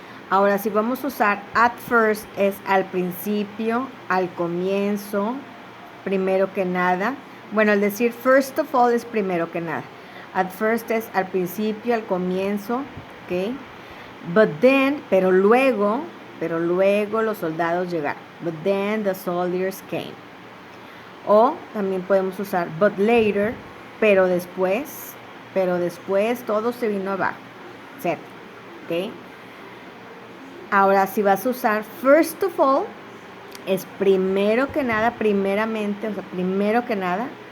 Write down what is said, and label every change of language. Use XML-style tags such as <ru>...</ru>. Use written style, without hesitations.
<es>Ahora, si vamos a usar</es> <en>at first,</en> <es>es al principio, al comienzo, primero que nada. Bueno, al decir</es> <en>first of all</en> <es>es primero que nada.</es> <en>At first</en> <es>es al principio, al comienzo, ¿ok?</es> <en>But then,</en> <es>pero luego los soldados llegaron.</es> <en>But then the soldiers came.</en> <es>O también podemos usar</es> <en>but later,</en> <es>pero después todo se vino abajo, etc. ¿Ok? Ahora, si vas a usar</es> <en>first of all,</en> <es>es primero que nada, primeramente, o sea, primero que nada.</es>